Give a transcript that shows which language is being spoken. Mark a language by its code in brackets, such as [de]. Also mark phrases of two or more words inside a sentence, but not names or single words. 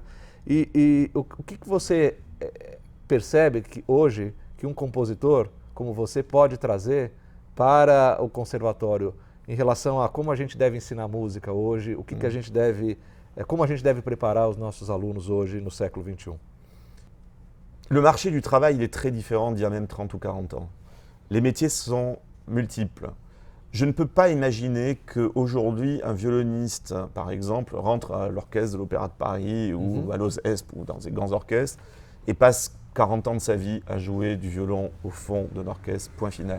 [pt] E o que você percebe que hoje que um compositor como você pode trazer para o conservatório em relação a como a gente deve ensinar música hoje, o que a gente deve, como a gente deve preparar os nossos alunos hoje no século XXI? [fr] Le marché du travail, il est très différent d'il y a même 30 ou 40 ans. Les métiers sont multiples. Je ne peux pas imaginer qu'aujourd'hui, un violoniste, par exemple, rentre à l'orchestre de l'Opéra de Paris ou à l'OSESP ou dans des grands orchestres et passe 40 ans de sa vie à jouer du violon au fond d'un orchestre, point final.